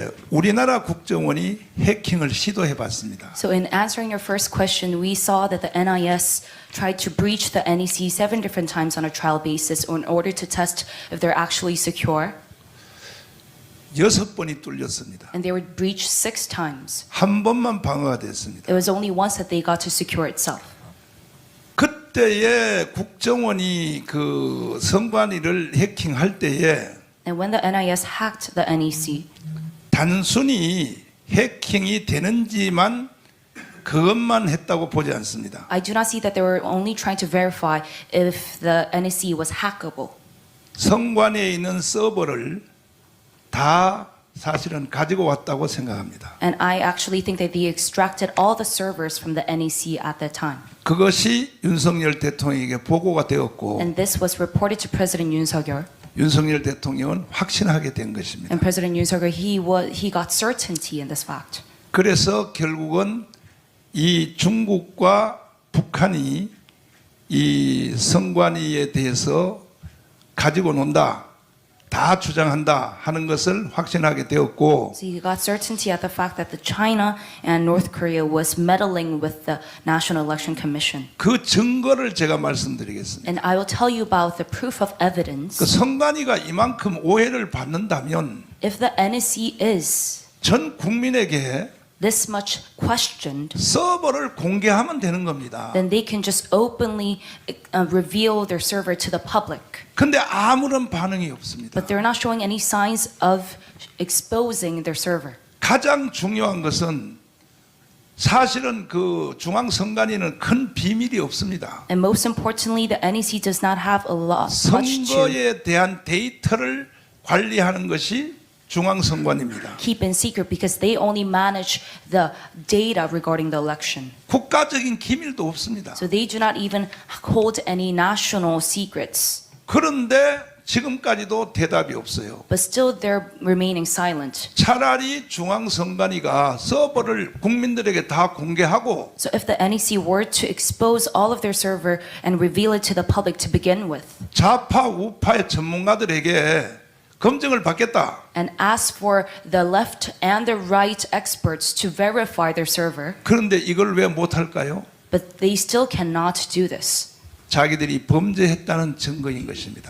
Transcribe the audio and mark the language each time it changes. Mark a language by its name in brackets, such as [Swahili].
[Korean] 우리나라 국정원이 해킹을 시도해 봤습니다. [English] So in answering your first question, we saw that the NIS tried to breach the NEC 7 different times on a trial basis in order to test if they're actually secure. [Korean] 6번이 뚫렸습니다. [English] And they were breached 6 times. [Korean] 한 번만 방어가 됐습니다. [English] It was only once that they got to secure itself. [Korean] 그때에 국정원이 그 선관위를 해킹할 때에 [English] And when the NIS hacked the NEC, [Korean] 단순히 해킹이 되는지만 그것만 했다고 보지 않습니다. [English] I do not see that they were only trying to verify if the NEC was hackable. [Korean] 선관위에 있는 서버를 다 사실은 가지고 왔다고 생각합니다. [English] And I actually think that they extracted all the servers from the NEC at that time. [Korean] 그것이 윤석열 대통령에게 보고가 되었고 [English] And this was reported to President Yoon Suk-yeol. [Korean] 윤석열 대통령은 확신하게 된 것입니다. [English] And President Yoon Suk-yeol, he got certainty in this fact. [Korean] 그래서 결국은 이 중국과 북한이 이 선관위에 대해서 가지고 논다, 다 주장한다 하는 것을 확신하게 되었고 [English] So he got certainty at the fact that the China and North Korea was meddling with the National Election Commission. [Korean] 그 증거를 제가 말씀드리겠습니다. [English] And I will tell you about the proof of evidence. [Korean] 그 선관위가 이만큼 오해를 받는다면 [English] If the NEC is [Korean] 전 국민에게 [English] this much questioned, [Korean] 서버를 공개하면 되는 겁니다. [English] then they can just openly reveal their server to the public. [Korean] 근데 아무런 반응이 없습니다. [English] But they're not showing any signs of exposing their server. [Korean] 가장 중요한 것은 사실은 그 중앙선관위는 큰 비밀이 없습니다. [English] And most importantly, the NEC does not have a lot much to [Korean] 선거에 대한 데이터를 관리하는 것이 중앙선관위입니다. [English] keep in secret because they only manage the data regarding the election. [Korean] 국가적인 기밀도 없습니다. [English] So they do not even hold any national secrets. [Korean] 그런데 지금까지도 대답이 없어요. [English] But still they're remaining silent. [Korean] 차라리 중앙선관위가 서버를 국민들에게 다 공개하고 [English] So if the NEC were to expose all of their server and reveal it to the public to begin with, [Korean] 좌파 우파의 전문가들에게 검증을 받겠다. [English] and ask for the left and the right experts to verify their server, [Korean] 그런데 이걸 왜 못할까요? [English] but they still cannot do this [Korean] 자기들이 범죄했다는 증거인 것입니다.